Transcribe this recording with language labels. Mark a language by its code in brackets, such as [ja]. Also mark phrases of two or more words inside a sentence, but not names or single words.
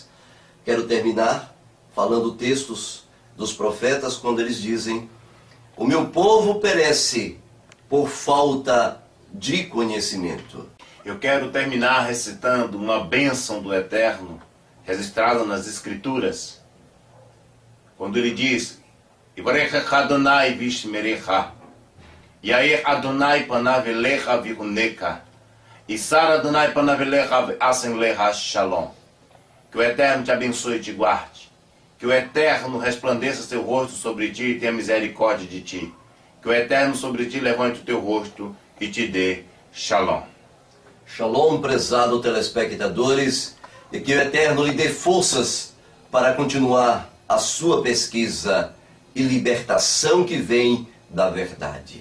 [pt] Quero terminar falando textos dos profetas quando eles dizem: o meu povo perece por falta de conhecimento. Eu quero terminar recitando uma bênção do Eterno, registrada nas Escrituras, quando ele diz: [he] יברכך אדני וישמרך, יאר אדני פניו אליך ויחנך, ישא אדני פניו אליך וישם לך שלום. [pt] Que o Eterno te abençoe e te guarde. Que o Eterno resplandeça seu rosto sobre ti e tenha misericórdia de ti. Que o Eterno sobre ti levante o teu rosto e te dê shalom. Shalom, prezado telespectadores, e que o Eterno lhe dê forças para continuar a sua pesquisa e libertação que vem da verdade.